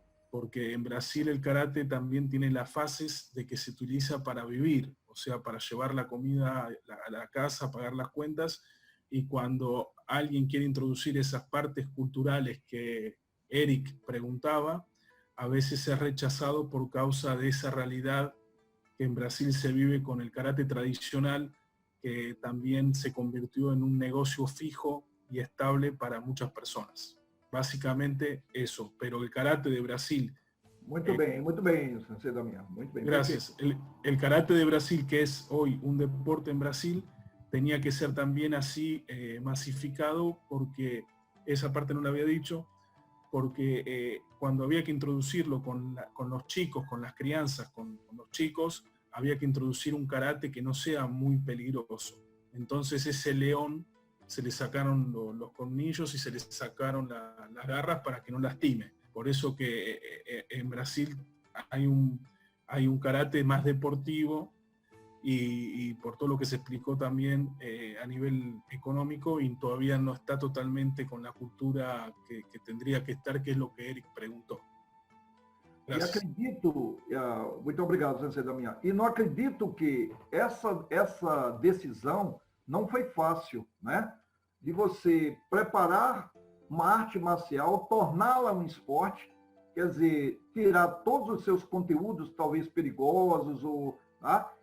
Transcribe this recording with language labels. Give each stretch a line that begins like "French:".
Spanish: porque en Brasil el karate también tiene las fases de que se utiliza para vivir, o sea, para llevar la comida a la casa, pagar las cuentas, y cuando alguien quiere introducir esas partes culturales que Eric preguntaba, a veces es rechazado por causa de esa realidad que en Brasil se vive con el karate tradicional, que también se convirtió en un negocio fijo y estable para muchas personas. Básicamente eso, pero el karate de Brasil...
Portuguese: Muito bem, Sensei Damião, muito bem.
Spanish: Gracias. El karate de Brasil, que es hoy un deporte en Brasil, tenía que ser también así masificado, porque esa parte no la había dicho, porque cuando había que introducirlo con los chicos, con las crianzas, con los chicos, había que introducir un karate que no sea muy peligroso. Entonces ese león se le sacaron los colmillos y se le sacaron las garras para que no lastime. Por eso que en Brasil hay un karate más deportivo y por todo lo que se explicó también a nivel económico, y todavía no está totalmente con la cultura que tendría que estar, que es lo que Eric preguntó. Gracias.
Portuguese: E acredito, muito obrigado, Sensei Damião, e não acredito que essa decisão não foi fácil, né? De você preparar uma arte marcial, torná-la um esporte, quer dizer, tirar todos os seus conteúdos, talvez perigosos, tá?